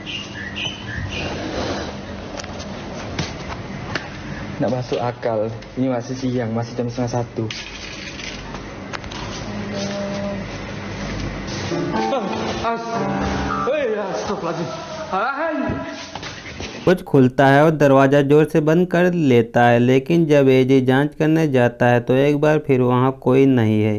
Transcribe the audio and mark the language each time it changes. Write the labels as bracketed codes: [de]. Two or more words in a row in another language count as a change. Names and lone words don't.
[id] Nggak masuk akal. Ini masih siang, masih jam 1:30. [hi] कुछ खुलता है और दरवाजा जोर से बंद कर लेता है, लेकिन जब एजी जांच करने जाता है तो एक बार फिर वहां कोई नहीं है।